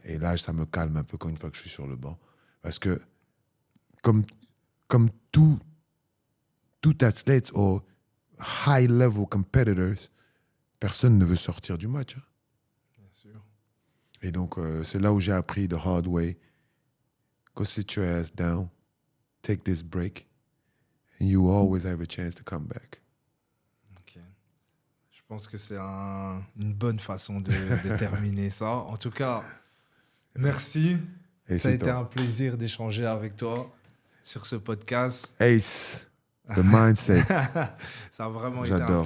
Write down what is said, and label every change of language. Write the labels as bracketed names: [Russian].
[French] Et là, ça me calme un peu quand une fois que je suis sur le banc. Parce que comme tout athlète ou [English] high-level competitors, [French] personne ne veut sortir du match. Hein. Bien sûr. Et donc, c'est là où j'ai appris [English] the hard way. Go sit your ass down, take this break, and you always have a chance to come back. [French] Ok. Je pense que c'est une bonne façon de terminer ça. En tout cas, merci. Et ça a été toi. un plaisir d'échanger avec toi sur ce podcast. Ace, the mindset. Ça a vraiment été un J'adore.